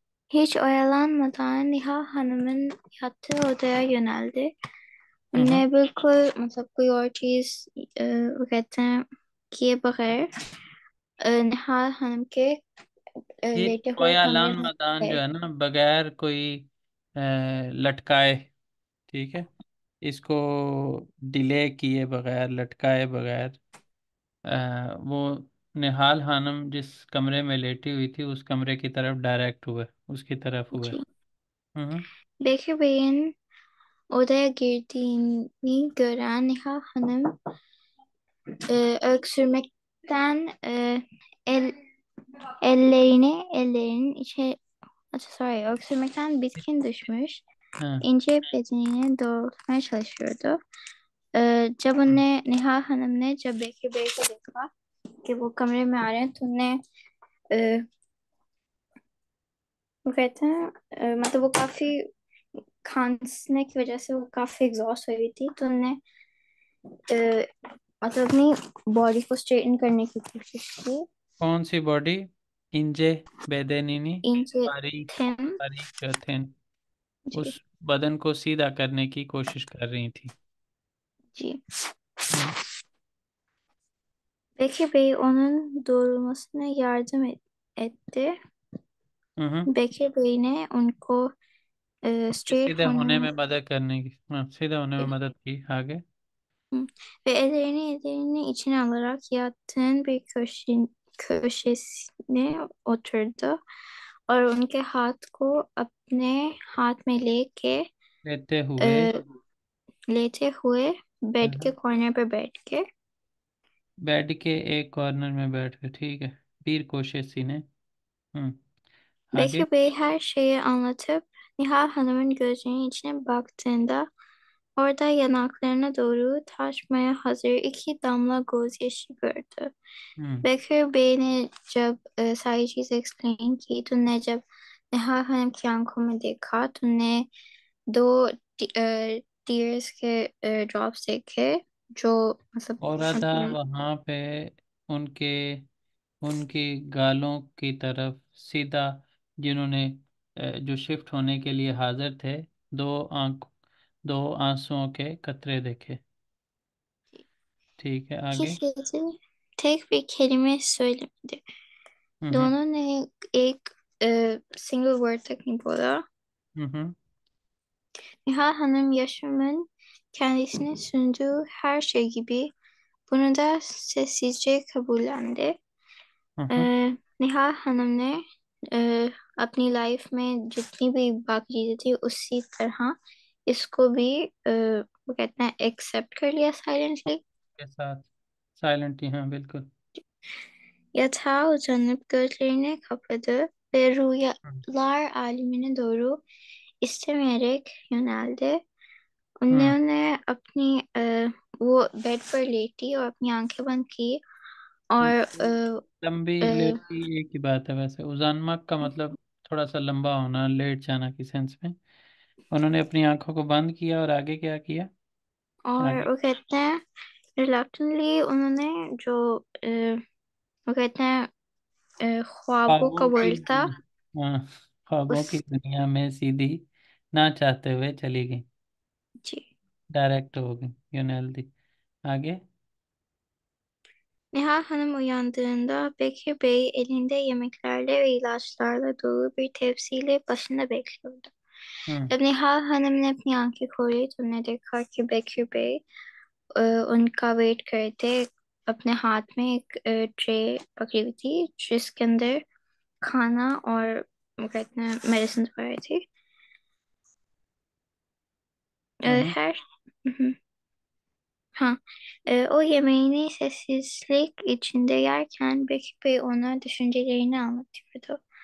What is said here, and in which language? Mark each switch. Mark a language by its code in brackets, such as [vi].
[tr] Hiç oyalanmadan Niha Hanım'ın yattığı odaya yöneldi. हम्म। [hi] उन्हें बिल्कुल मतलब कोई और चीज वो कहते हैं किए बगैर निहाल हनम के ये लेटे हुए कमरे कोयालान में मैदान जो गए। है ना, बगैर कोई लटकाए, ठीक है, इसको डिले किए बगैर, लटकाए बगैर, वो निहाल हानम जिस कमरे में लेटी हुई थी उस कमरे की तरफ डायरेक्ट हुए, उसकी तरफ हुए। जी। हम्म [tr] Bekir Bey'in odaya girdiğini gören Niha Hanım öksürmekten el, ellerinin içe sorry, öksürmekten bitkin düşmüş. [hi] हाँ [tr] İnce bedenini doğrultmaya çalışıyordu. [hi] जब उनने नेहा हनम ने जब बेकी बेई को देखा कि वो कमरे में आ रहे हैं तो उनने वो कहते हैं मतलब वो काफी खांसने की वजह से वो काफी एग्जॉस्ट हुई थी तो उनने मतलब अपनी बॉडी को स्ट्रेटन करने की कोशिश की। कौन सी बॉडी? इंजे बेदेनिनी, इंचे बारीक, थिन बारीक जो थे, जी उस बदन को सीधा करने की कोशिश कर रही थी। जी। हम्म [tr] Bekir Bey onun doğrulmasına yardım etti. hı hı। [hi] Bekir Bey ने उनको straight सीधे होने होने में में मदद करने की, हाँ, सीधे होने में मदद की। आगे। Hı. [tr] Ve ellerini içine alarak yatağın bir köşesine oturdu [hi] और उनके हाथ को अपने हाथ में लेके लेते हुए। अ, लेटे हुए बेड के हाँ, कॉर्नर पर बैठ के बेड के एक कॉर्नर में बैठ के, ठीक है। [tr] bir köşesine। हम्म। [hi] आगे। [tr] Bekir Bey her şeyi anlatıp Nihal Hanım'ın gözlerinin içine baktığında orada yanaklarına doğru taşmaya hazır iki damla gözyaşı gördü. हम्म। [hi] बेकर बे ने जब सारी चीज एक्सप्लेन की तुमने जब नेहा हनम की आंखों में देखा तुमने दो टीयर्स के ड्रॉप्स देखे जो मतलब और था अपनी वहां पे उनके उनकी गालों की तरफ सीधा, जिन्होंने जो शिफ्ट होने के लिए हाजिर थे। दो आंख दो आंसुओं के कतरे देखे। ठीक है, [tr] iki आगे। sesi tek bir kelime söylemedi. हम्म। [hi] दोनों ने एक single word तक नहीं बोला. हम्म। [tr] Nihal Hanım yaşamın kendisine sunduğu her şey gibi bunu da sessizce kabullendi. हम्म। [hi] निहाल हमम ने अ, अपनी लाइफ में जितनी भी बाकी चीजें थी उसी तरह इसको भी वो कहते हैं एक्सेप्ट कर लिया साइलेंटली. के साथ साइलेंट ही, हाँ बिल्कुल। [tr] Yatağa uzanıp gözlerini kapadı ve हम्म। rüyalar alemine doğru istemeyerek yöneldi. हम्म। [hi] उन्होंने अपनी वो बेड पर लेटी और अपनी आंखें बंद की और लंबी लेटी एक ही बात है वैसे। उजान्मक का मतलब थोड़ा सा लंबा होना, लेट जाना की सेंस में। उन्होंने अपनी आंखों को बंद किया और आगे क्या किया? आगे। वो कहते हैं रिलक्टेंटली उन्होंने जो वो कहते हैं ख्वाबों का ख्वाबों की वर्ल्ड था हाँ, ख्वाबों की उस दुनिया में सीधी ना चाहते हुए चली गई। जी. डायरेक्ट हो गई, यूनेल्दी। आगे। [tr] Nihal Hanım uyandığında Bekir Bey elinde yemeklerle ve ilaçlarla dolu bir tepsiyle başında bekliyordu. हम्म। [hi] जब निहाल हमम ने अपनी आंखें खोली तो उन्हें देखा कि बेकर बे उनका वेट कर रहे थे. अपने हाथ में एक ट्रे पकड़ी हुई थी जिसके अंदर खाना और वो कहते हैं मेडिसिन पड़ी थी. हम्म। [tr] Her Hı hı. Ha, o yemeğini sessizlik içinde yerken Bekir Bey ona düşüncelerini anlatıyordu.